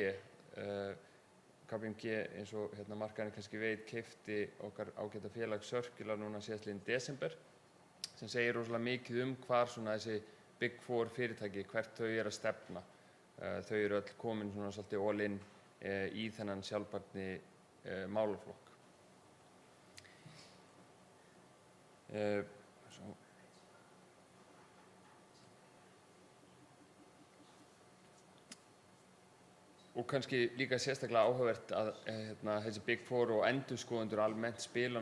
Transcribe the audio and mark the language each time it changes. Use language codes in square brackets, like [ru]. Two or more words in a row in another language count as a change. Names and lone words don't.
[is] KPMG eins og markaðurinn kannski veit keypti okkar ágæta félag Circular núna síðastliðinn desember sem segir rosalega mikið hvar svona þessi Big Four fyrirtæki, hvert þau eru að stefna. Þau eru öll komin svona svolítið [en] all in [is] í þennan sjálfbærni málaflokk. Og kannski líka sérstaklega áhugavert að þessi Big Four og endurskoðendur almennt spila